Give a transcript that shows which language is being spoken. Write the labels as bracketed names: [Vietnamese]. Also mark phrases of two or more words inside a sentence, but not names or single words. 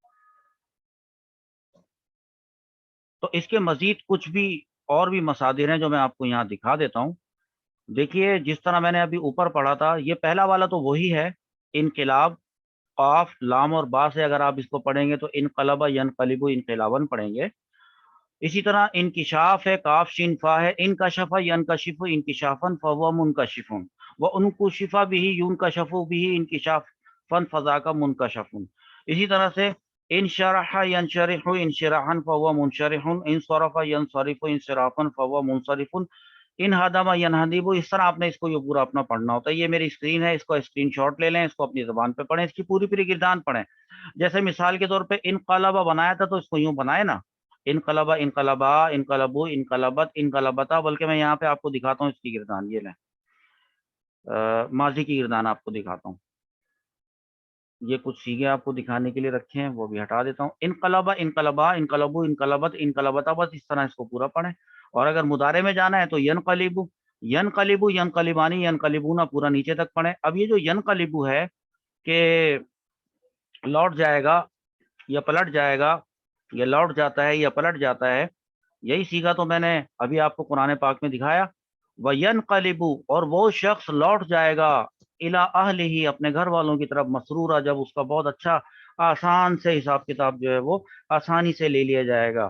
[Urdu] تو اس کے مزید کچھ بھی اور بھی مصادر ہیں جو میں آپ کو یہاں دکھا دیتا ہوں۔ دیکھیے جس طرح میں نے ابھی اوپر پڑھا تھا، یہ پہلا والا تو وہی ہے انقلاب، قاف، لام اور با سے اگر آپ اس کو پڑھیں گے تو [Arabic] انقلب ینقلب انقلابن [Urdu] پڑھیں گے۔ اسی طرح انکشاف ہے، کاف شین فا ہے، [Arabic] انکشف ینکشف انکشافن فہو منکشف، وانکشف به ينکشف به انکشافا فذاک منکشف۔ [Urdu] اسی طرح سے [Arabic] انشرح ینشرح انشراحا فهو منشرح، انصرف ینصرف انصرافا فهو منصرف، ان ہدم ینہدب۔ [Urdu] اس طرح آپ نے اس کو یہ پورا اپنا پڑھنا ہوتا ہے۔ یہ میری اسکرین ہے، اس کو اسکرین شاٹ لے لیں، اس کو اپنی زبان پہ پڑھیں، اس کی پوری پوری گردان پڑھیں۔ جیسے مثال کے طور پہ انقلبہ بنایا تھا تو اس کو یوں بنائے نا، [Arabic] انقلبہ، انقلبا، انقلبو، انقلبت، انقلبتا، [Urdu] بلکہ میں یہاں پہ آپ کو دکھاتا ہوں اس کی گردان، یہ لیں، ماضی کی گردان آپ کو دکھاتا ہوں۔ یہ کچھ صیغے آپ کو دکھانے کے لیے رکھے ہیں، وہ بھی ہٹا دیتا ہوں۔ [Arabic] انقلبہ، انقلبا، انقلبو، انقلبت، انقلبتا، [Urdu] بس اس طرح اس کو پورا پڑھیں۔ اور اگر مضارع میں جانا ہے تو [Arabic] ینقلبو، ینقلبو، ینقلبانی، ینقلبونا، [Urdu] پورا نیچے تک پڑھیں۔ اب یہ جو ینقلبو ہے کہ لوٹ جائے گا یا پلٹ جائے گا، یہ لوٹ جاتا ہے یا پلٹ جاتا ہے، یہی سیگا تو میں نے ابھی آپ کو قرآن پاک میں دکھایا. وَيَنْقَلِبُ، اور وہ شخص لوٹ جائے گا، [Arabic] اِلَىٰ أَهْلِهِ، [Urdu] اپنے گھر والوں کی طرف، مسرورا، جب اس کا بہت اچھا آسان سے حساب کتاب جو ہے وہ آسانی سے لے لیا جائے گا.